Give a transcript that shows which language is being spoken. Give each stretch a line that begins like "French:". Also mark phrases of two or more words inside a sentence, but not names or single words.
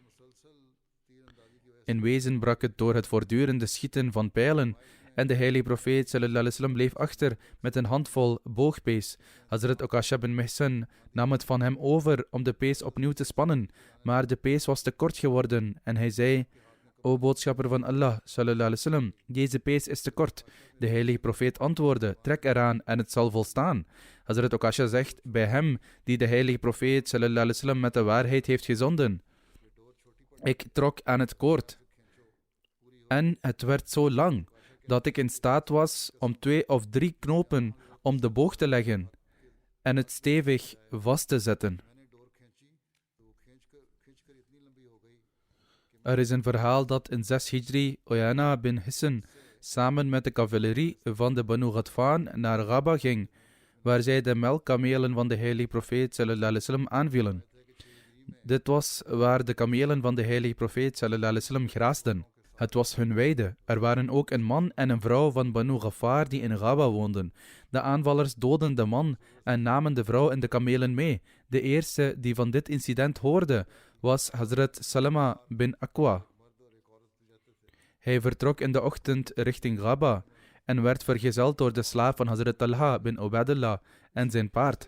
Dutch: In wezen brak het door het voortdurende schieten van pijlen en de heilige profeet
Arabic: صلى الله عليه وسلم
Dutch: bleef achter met een handvol boogpees. Hazrat Okasha bin Mihsan nam het van hem over om de pees opnieuw te spannen, maar de pees was te kort geworden en hij zei: o boodschapper van Allah
Arabic: صلى الله عليه وسلم,
Dutch: deze pees is te kort. De heilige profeet antwoordde: trek eraan en het zal volstaan. Hazrat Okasha zegt: bij hem die de heilige profeet
Arabic: صلى الله عليه وسلم
Dutch: met de waarheid heeft gezonden. Ik trok aan het koord en het werd zo lang dat ik in staat was om 2 of 3 knopen om de boog te leggen en het stevig vast te zetten. Er is een verhaal dat in 6 Hijri Uyana bin Hisn samen met de cavalerie van de Banu Ghatfan naar Ghaba ging, waar zij de melkkamelen van de heilige profeet
Arabic: صلى الله عليه وسلم
Dutch: aanvielen. Dit was waar de kamelen van de heilige profeet
Arabic: صلى الله عليه وسلم
Dutch: graasden. Het was hun weide. Er waren ook een man en een vrouw van Banu Ghaffar die in Ghaba woonden. De aanvallers doodden de man en namen de vrouw en de kamelen mee. De eerste die van dit incident hoorde was Hazrat Salama bin Aqwa. Hij vertrok in de ochtend richting Ghaba en werd vergezeld door de slaaf van Hazrat Talha bin Ubaidullah en zijn paard.